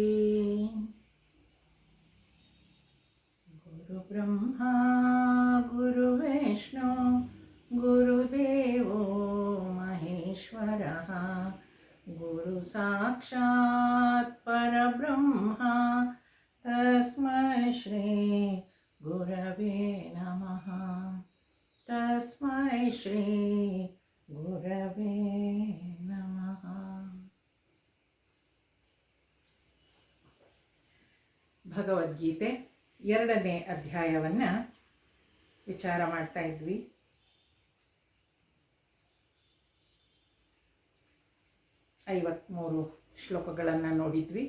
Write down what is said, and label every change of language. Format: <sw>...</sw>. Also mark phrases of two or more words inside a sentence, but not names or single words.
<sa>गुरुब्रह्मा गुरुविष्णु गुरुदेवो महेश्वरः गुरुसाक्षात् परब्रह्मा तस्मै श्री गुरवे नमः। तस्मै श्री गुरवे नमः।</sa> <kn>ಭಗವದ್ಗೀತೆ 2ನೇ ಅಧ್ಯಾಯವನ್ನು ವಿಚಾರ ಮಾಡ್ತಾ ಇದ್ವಿ. 53 ಶ್ಲೋಕಗಳನ್ನು ನೋಡಿದ್ವಿ.</kn>